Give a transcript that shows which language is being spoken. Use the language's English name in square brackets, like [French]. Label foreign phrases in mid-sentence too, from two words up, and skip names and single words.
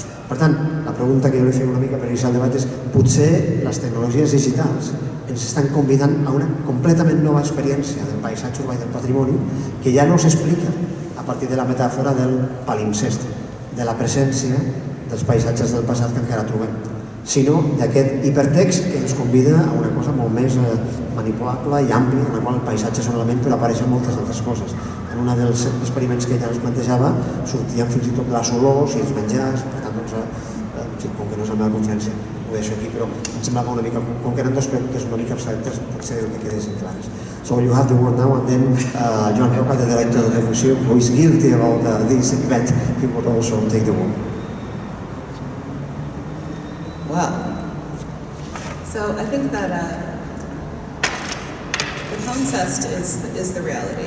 [Catalan] Per tant, la pregunta que jo li feia una mica per iniciar el debat és potser les tecnologies digitals ens estan convidant a una completament nova experiència del paisatge urbà i del patrimoni que ja no s'explica a partir de la metàfora del palimpsest, de la presència dels paisatges del passat que encara trobem, sinó d'aquest hipertext que ens convida a una cosa molt més manipulable i àmplia, en la qual el paisatge és un element però apareixen moltes altres coses. En un dels experiments que ella ens plantejava sortien fins i tot les olors i els menjars, per tant, com que no és la meva conferència, ho deixo aquí, però em semblava una mica, com que eren dues preguntes una mica abstractes, potser que quedessin clares. [English] So you have the word now, and then Joan Roca, the director of the museum, who is guilty about this event, he would also take the word. Well, so I think that the palimpsest is the reality.